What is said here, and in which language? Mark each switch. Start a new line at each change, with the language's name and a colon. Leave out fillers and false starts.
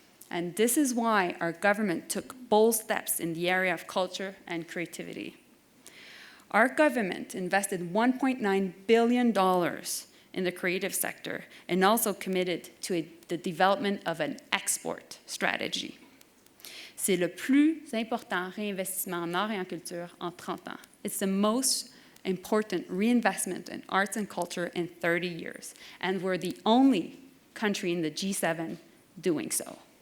English: And this is why our government took bold steps in the area of culture and creativity. Our government invested $1.9 billion in the creative sector and also committed to the development of an export strategy.
French: C'est le plus important réinvestissement en art et en culture en 30 ans.
English: It's the most important reinvestment in arts and culture in 30 years. And we're the only country in the G7 doing so.